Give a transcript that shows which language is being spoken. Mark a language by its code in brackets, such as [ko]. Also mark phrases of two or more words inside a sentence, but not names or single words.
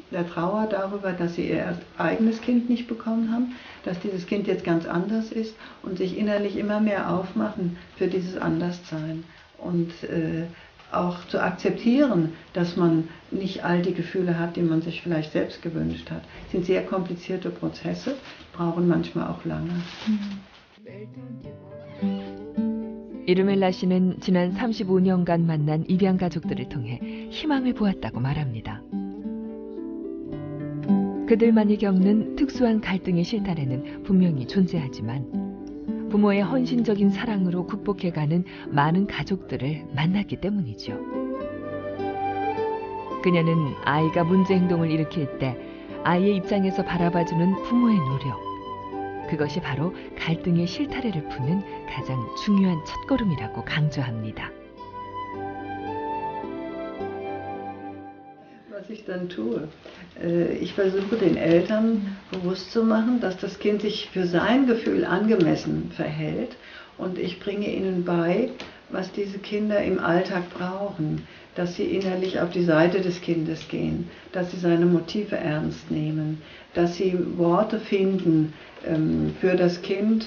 [de] Der Trauer darüber, dass sie ihr eigenes Kind nicht bekommen haben, dass dieses Kind jetzt ganz anders ist und sich innerlich immer mehr aufmachen für dieses Anderssein. Und auch zu akzeptieren, dass man nicht all die Gefühle hat, die man sich vielleicht selbst gewünscht hat. Das sind sehr komplizierte Prozesse, brauchen manchmal auch lange. [ko] 이르멜라 씨는 지난 35년간 만난 입양 가족들을 통해 희망을 보았다고 말합니다. 그들만이 겪는 특수한 갈등의 실타래는 분명히 존재하지만 부모의 헌신적인 사랑으로 극복해가는 많은 가족들을 만났기 때문이죠. 그녀는 아이가 문제 행동을 일으킬 때 아이의 입장에서 바라봐주는 부모의 노력, 그것이 바로 갈등의 실타래를 푸는 가장 중요한 첫걸음이라고 강조합니다. [de] Was ich dann tue, ich versuche den Eltern bewusst zu machen, dass das Kind sich für sein Gefühl angemessen verhält und ich bringe ihnen bei, was diese Kinder im Alltag brauchen, dass sie innerlich auf die Seite des Kindes gehen, dass sie seine Motive ernst nehmen, dass sie Worte finden für das Kind.